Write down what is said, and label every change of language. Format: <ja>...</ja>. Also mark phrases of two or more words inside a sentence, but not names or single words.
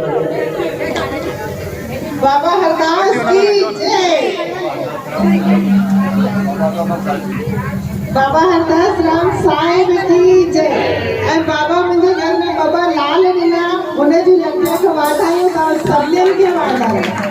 <hi>बाबा हरदास की जय। बाबा हरदास राम साहिब की जय।</hi> <sd>ऐं बाबा मुंहिंजे घर में बाबा लाल ॾिना हुन जी लंबे खे वाधायूं तव्हां सभिनीनि खे वाधायूं।</sd>